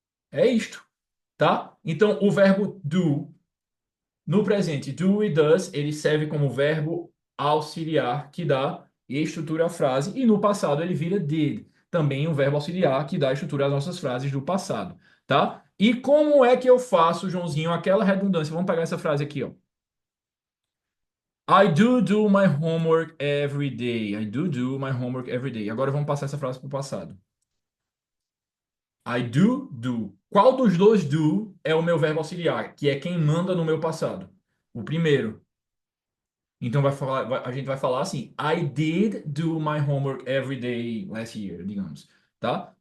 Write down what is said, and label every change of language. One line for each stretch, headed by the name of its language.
Portuguese: É isto, tá? Então, o verbo do, no presente, do e does, ele serve como verbo auxiliar que dá e estrutura a frase. E no passado, ele vira did, também um verbo auxiliar que dá e estrutura as nossas frases do passado, tá? E como é que eu faço, Joãozinho, aquela redundância? Vamos pegar essa frase aqui, ó.
English: I do my homework every day. I do my homework every day.
Portuguese: Agora vamos passar essa frase para o passado.
English: I do.
Portuguese: Qual dos dois do é o meu verbo auxiliar, que é quem manda no meu passado? O primeiro. Então a gente vai falar assim:
English: I did do my homework every day last year,
Portuguese: digamos, tá?